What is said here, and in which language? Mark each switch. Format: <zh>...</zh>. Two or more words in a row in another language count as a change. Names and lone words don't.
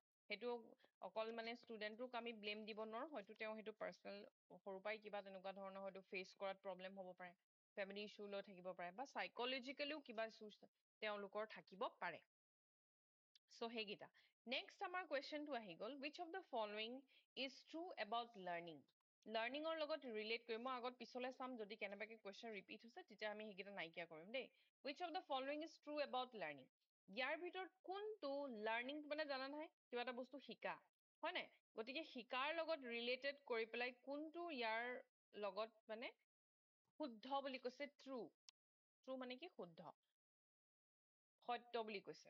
<as>সেইটো অকল মানে ষ্টুডেণ্টক আমি ব্লেম দিব নোৱাৰো, হয়তো তেওঁ সেইটো পাৰ্চনেল সৰুৰ পৰাই কিবা তেনেকুৱা ধৰণৰ হয়তো ফেচ কৰাত প্ৰব্লেম হ'ব পাৰে,</as> <en>family issue</en> <as>লৈ থাকিব পাৰে, বা চাইকলজিকেলিও কিবা ইছ্যু তেওঁলোকৰ থাকিব পাৰে। চ' সেইকেইটা। নেক্সট আমাৰ কুৱেশ্যনটো আহি গ'ল,</as> <en>Which of the following is true about learning.</en> <as>লাৰ্ণিঙৰ লগত ৰিলেট কৰি মই আগত পিছলৈ চাম, যদি কেনেবাকে কুৱেশ্যন ৰিপিট হৈছে তেতিয়া আমি সেইকেইটা নাইকিয়া কৰিম দেই।</as> <en>Which of the following is true about learning,</en> <as>ইয়াৰ ভিতৰত কোনটো, লাৰ্ণিং মানে জানা নহয় কিবা এটা বস্তু শিকা, হয় নাই? গতিকে শিকাৰ লগত ৰিলেটেড কৰি পেলাই কোনটো ইয়াৰ লগত মানে শুদ্ধ বুলি কৈছে, ট্ৰু। ট্ৰু মানে কি, শুদ্ধ, সত্য বুলি কৈছে।</as>